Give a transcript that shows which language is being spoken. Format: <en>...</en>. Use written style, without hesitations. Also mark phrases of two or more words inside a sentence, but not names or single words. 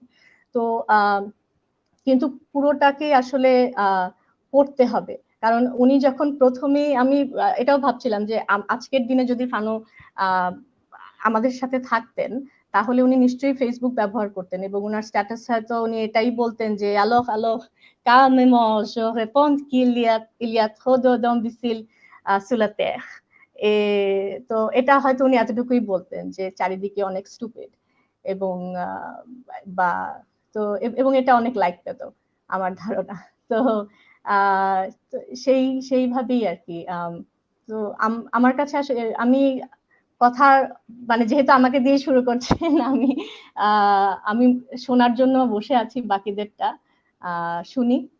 <bn>তো কিন্তু পুরোটাকে আসলে পড়তে হবে, কারণ উনি যখন প্রথমেই, আমি এটাও ভাবছিলাম যে আজকের দিনে যদি ফানো আমাদের সাথে থাকতেন, তাহলে উনি নিশ্চয়ই ফেসবুক ব্যবহার করতেন, এবং ওনার স্ট্যাটাস হয়তো উনি এটাই বলতেন যে</bn> <fr>alors calmement je réponds qu'il y a trop d'imbéciles sur la terre।</fr> <bn>তো এটা হয়তো উনি এতটুকুই বলতেন যে চারিদিকে অনেক স্টুপিড, এবং বা তো এবং এটা অনেক লাইক পেত আমার ধারণা। তো সেইভাবেই আর কি। তো আমার কাছে আসলে আমি কথা, মানে যেহেতু আমাকে দিয়ে শুরু করছেন, আমি শোনার জন্য বসে আছি, বাকিদেরটা শুনি।</bn>